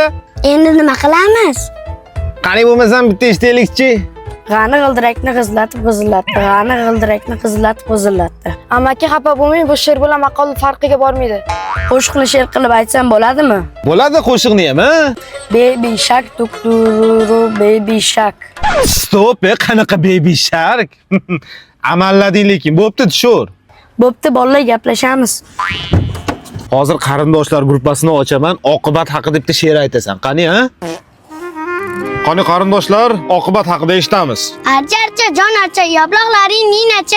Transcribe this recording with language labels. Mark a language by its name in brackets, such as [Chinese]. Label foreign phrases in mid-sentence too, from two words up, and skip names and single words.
[Uzbek] Endi nima qilamiz? Qani bo'lmasam bitta eshitaylikchi. G'ani g'ildirakni qizlatib g'izillatdi. G'ani g'ildirakni qizlatib g'izillatdi. Amaki xafa bo'lmang, bu she'r bilan maqol farqiga bormaydi. Qo'shiqni she'r qilib aytsam bo'ladimi? Bo'ladi qo'shiqni ham, ha? [English] Baby shark tuktururu baby shark. [Uzbek] Stop, qanaqa baby shark? Amallading lekin. Bo'pti, tushur. Bo'pti, bolalar gaplashamiz. Hozir qarindoshlar gruppasini ochaman. Oqibat haqida bitta she'r aytasan. Qani, ha? Qani qarindoshlar, oqibat haqida eshitamiz. Archa, jon archa, yobloqlaring ninacha.